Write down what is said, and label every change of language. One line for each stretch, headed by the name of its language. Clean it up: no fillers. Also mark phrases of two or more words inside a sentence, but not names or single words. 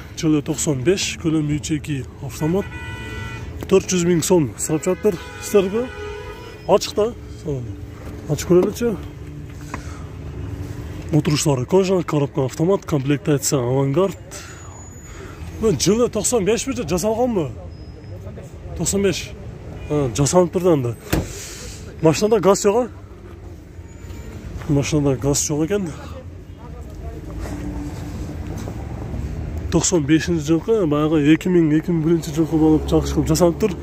Kyrgyz: Жылы 95, көлөмү 3.2 автомат. 400 000 сом сурап жатыр. Сиздерге ачык да. Ачык көрөлүчү.
Kazakh: Отырышлары кожа, коробка автомат, комплектация авангард. Жылы 95 бе жасалған мы? 95. Жасалып тұрды анда. Машинада газ жоқ? Машинада газ жоқ екен. 95 жылғы, баяғы 2001 жылғы болып жақсы қылып жасалып тұр.